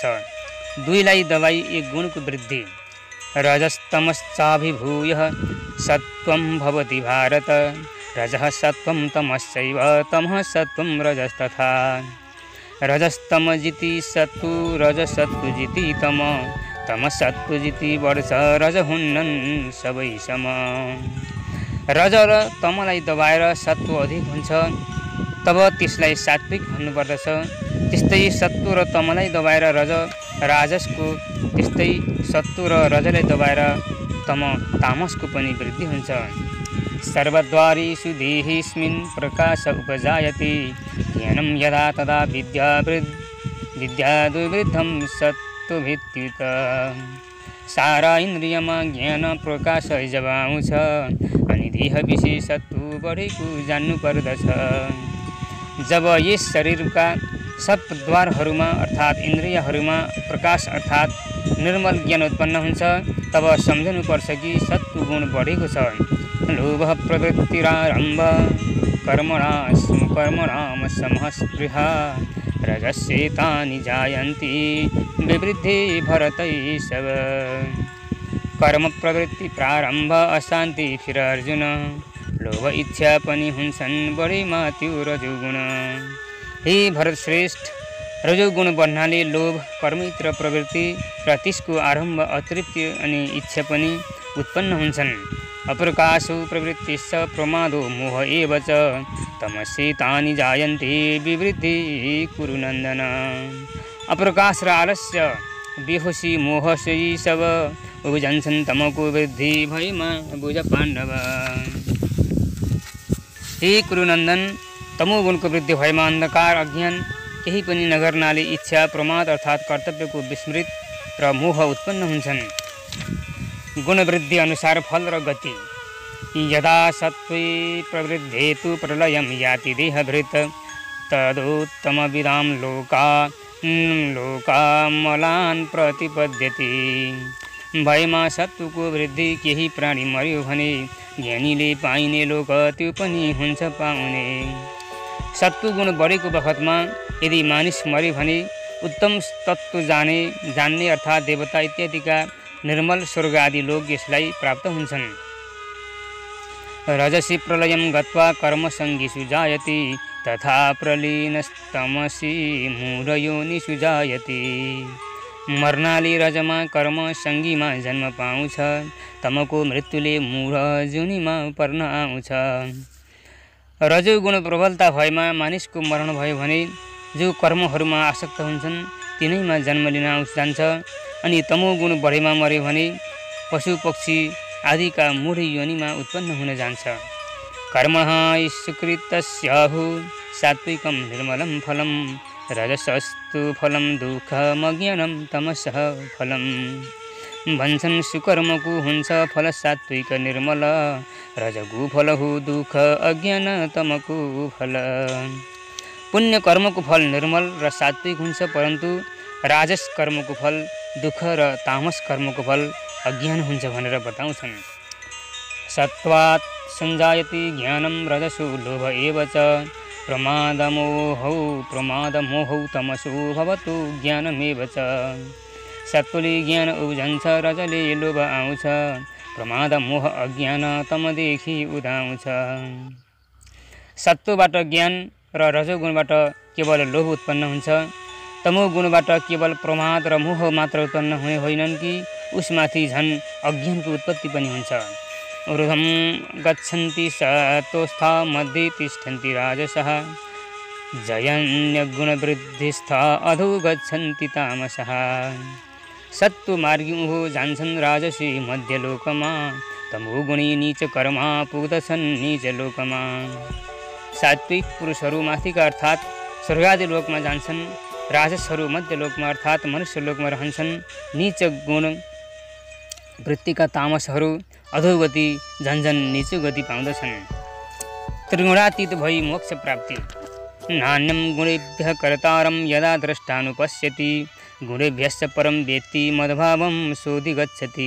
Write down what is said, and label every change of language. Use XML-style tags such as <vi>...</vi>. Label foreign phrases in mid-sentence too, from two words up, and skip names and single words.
<ne>दुईलाई दबाई एक गुणको वृद्धि।</ne> <sa>रजस्तमश्चाभिभूय सत्वं भवति भारत रजः सत्वं तमश्चैव तमः सत्वं रजस्तथा रजस्तमजिति सत्तु रजसत्तुजिति तमसत्तुजिति वर्ष रज</sa> <ne>हुन्नन् सबै सम। रज र तमलाई दबाएर सत्व अधिक हुन्छ तब त्यसलाई सात्विक भन्नुपर्दछ। त्यस्तै सत्व र तमलाई दबाएर रज राजसको, त्यस्तै सत्व र रजलाई दबाएर तम तामसको पनि वृद्धि हुन्छ।</ne> <sa>सर्वद्वारेषु देहेऽस्मिन् प्रकाश उपजायते ज्ञानं यदा तदा विद्याद्विवृद्धं सत्त्वभित्युत।</sa> <ne>सारा इन्द्रियमा ज्ञान प्रकाश जब आउँछ अनि देह विशेषत्व बढेको जान्नु पर्दछ। जब यस शरीरका सब द्वारहरूमा अर्थात् इन्द्रियहरूमा प्रकाश अर्थात् निर्मल ज्ञान उत्पन्न हुन्छ तब सम्झनुपर्छ कि सत्व गुण बढेको छ।</ne> <sa>लोभ प्रवृत्तिरारम्भ कर्मणाम समस्पृहा रजस्येतानि जायन्ति विवृद्धे भरतै सब।</sa> <ne>कर्म प्रवृत्ति प्रारम्भ अशान्ति फिर अर्जुन लोभ इच्छा पनि हुन्छन् बढीमा त्यो रजोगुण। हे भरत श्रेष्ठ, रजोगुण बढ्नाले लोभ कर्मित्र प्रवृत्ति र त्यसको आरम्भ अतृप्ति अनि इच्छा पनि उत्पन्न हुन्छन्।</ne> <sa>अप्रकाशो प्रवृत्तिश्च प्रमादो मोह एव च तमस्येतानि जायन्ते विवृद्धि कुरु नन्दन।</sa> <ne>अप्रकाश र आलस्य बेहोसी मोह से यी सब उब्जन्छन् तमको वृद्धि भएमा बुझ पाण्डव। हे कुरुनन्दन, तमोगुणको वृद्धि भएमा अन्धकार अज्ञान केही पनि नगर्नाले इच्छा प्रमाद अर्थात् कर्तव्यको विस्मृत र मोह उत्पन्न हुन्छन्। गुणवृद्धि अनुसार फल र गति।</ne> <sa>यदा सत्त्वे प्रवृद्धेतु प्रलयं याति देहभृत तदोत्तमविदां लोकामलान् प्रतिपद्यते।</sa> <ne>भएमा सत्वको वृद्धि केही प्राणी मर्यो भने ज्ञानीले पाइने लोक त्यो पनि हुन्छ पाउने। सत्वगुण बढेको बखतमा यदि मानिस मर्यो भने उत्तम तत्त्व जान्ने अर्थात् देवता इत्यादिका निर्मल स्वर्ग आदि लोक यसलाई प्राप्त हुन्छन्।</ne> <sa>रजसी प्रलयं गत्वा कर्मसङ्गिषु जायते तथा प्रलीनस्तमसि मूढयोनिषु जायते।</sa> <ne>मर्नाले रजमा कर्म सङ्गीमा जन्म पाउँछ, तमको मृत्युले मूढ जुनीमा पर्न आउँछ। रजोगुण प्रबलता भएमा मानिसको मरण भयो भने जो कर्महरूमा आसक्त हुन्छन् तिनैमा जन्म लिन जान्छ। अनि तमोगुण बढेमा मर्यो भने पशु पक्षी आदिका मूढ योनिमा उत्पन्न हुन जान्छ।</ne> <sa>कर्मः सुकृतस्याहु सात्विकं निर्मलं फलं रजसस्तु फलं दुःखमज्ञानं तमसः फलं।</sa> <ne>भन्छन् सुकर्मको हुन्छ फल सात्विक निर्मल रजगु फल हो दुःख अज्ञान तमको फल। पुण्य कर्मको फल निर्मल र सात्विक हुन्छ, परन्तु राजस कर्मको फल दुःख र तामस कर्मको फल अज्ञान हुन्छ भनेर बताउँछन्।</ne> <sa>सत्वात् सञ्जायते ज्ञानं रजसो लोभ एव च प्रमादमोहौ तमसो भवतु ज्ञानमेव च।</sa> <ne>सत्वले ज्ञान उब्जन्छ, रजले लोभ आउँछ, प्रमाद मोह अज्ञान तमदेखि उदाउँछ। सत्वबाट ज्ञान र रजोगुणबाट केवल लोभ उत्पन्न हुन्छ। तमोगुणबाट केवल प्रमाद र मोह मात्र उत्पन्न हुने होइनन् कि उसमाथि झन् अज्ञानको उत्पत्ति पनि हुन्छ।</ne> <sa>ऊर्ध्वं गच्छन्ति सत्त्वस्था मध्ये तिष्ठन्ति राजसः जयन्यगुणवृद्धिस्था अधो गच्छन्ति तामसः।</sa> <ne>सत्त्वमार्गी उँभो जान्छन् राजसी मध्यलोकमा, तमोगुणी नीच कर्मा पुग्दछन् नीच लोकमा। सात्विक पुरुषहरू माथिका अर्थात् स्वर्गादि लोकमा जान्छन्। राजसहरू मध्य लोकमा अर्थात् मनुष्य लोकमा रहन्छन्। नीच गुण वृत्तिका तामसहरू अधोगति झन्झन नीचो गति पाउँदछन्। त्रिगुणातीत भई मोक्ष प्राप्ति।</ne> <sa>नान्यं गुणेभ्यः कर्तारं यदा द्रष्टानुपश्यति गुणेभ्यश्च परं वेत्ति मद्भावं सोऽधिगच्छति।</sa>